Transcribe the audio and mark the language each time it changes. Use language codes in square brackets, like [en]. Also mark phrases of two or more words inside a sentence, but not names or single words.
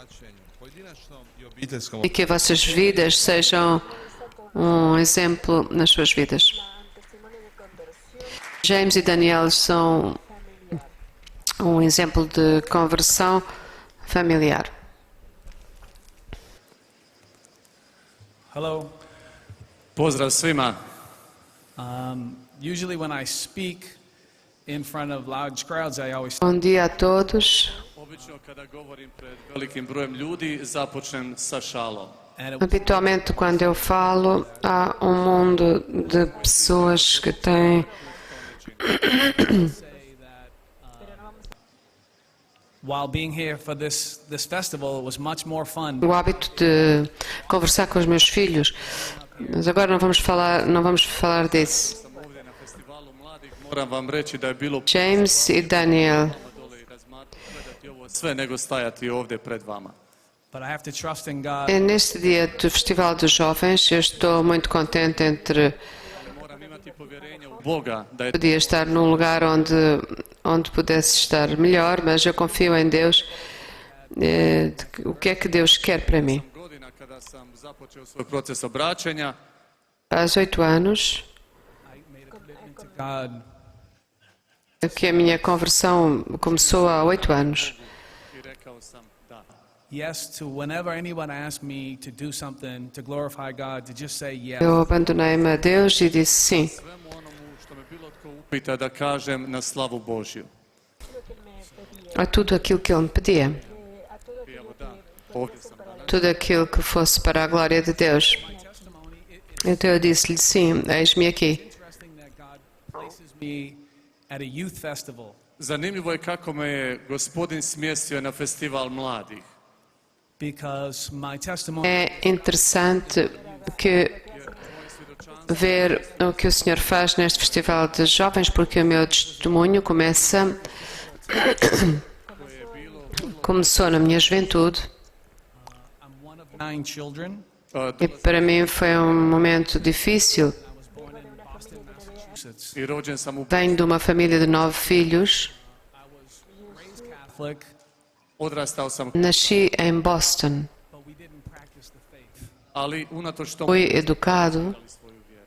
[pt] E que as vossas vidas sejam um exemplo nas suas vidas. James e Daniel são um exemplo de conversão familiar. [en] Hello. [hr] Pozdrav svima. [en] Usually when I speak in front of large crowds, I always [pt] Bom dia a todos. [hr] Obično kada govorim pred velikim brojem ljudi, započnem sa šalom. [pt] Habitualmente, quando eu falo, há um mundo de pessoas que têm [en] while being here for this festival, it was much more fun. [pt] o hábito de conversar com os meus filhos, mas agora não vamos falar disso. [hr] Sam ovdje na festivalu mladih, moram vam reći da je bilo [pt] James e Daniel, [hr] dole i gledati ovo sve nego stajati ovdje pred vama. [en] But I have to trust in God. [pt] neste dia do Festival dos Jovens, eu estou muito contente entre [hr] Moram imati povjerenje u Boga da je [pt] podia estar num lugar onde pudesse estar melhor, mas eu confio em Deus. O que é que Deus quer para mim? [hr] godina kada sam započeo svoj proces obraćanja, [pt] Há 8 anos [en] I made a commitment to God [pt] que a minha conversão começou há 8 anos. [hr] i rekao sam da. [en] yes to whenever anyone asked me to do something to glorify God, to just say yes. [pt] Eu abandonei-me a Deus e disse sim. [hr] Svemu onomu što me bilo tko upita da kažem na slavu Božju. [pt] A tudo aquilo que Ele me pedia. [hr] I evo da, ovdje sam danas. [pt] Tudo aquilo que fosse para a glória de Deus. Então eu disse-lhe sim, eis-me aqui. [en] Interesting that God places me at a youth festival. [hr] Zanimljivo je kako me je Gospodin smjestio na festival mladih. [en] Because my testimony [pt] É interessante ver o que o Senhor faz neste Festival de Jovens, porque o meu testemunho começou na minha juventude [en] I'm one of 9 children. [pt] e para mim foi um momento difícil. [en] I was born in Boston, Massachusetts. [hr] I rođen sam u [pt] Venho de uma família de 9 filhos. [en] I was raised Catholic, [hr] odrastao sam, [pt] Nasci em Boston. [en] but we didn't practice the faith. [hr] ali unatoč tomu [pt] Fui educado [hr] svoju vjeru.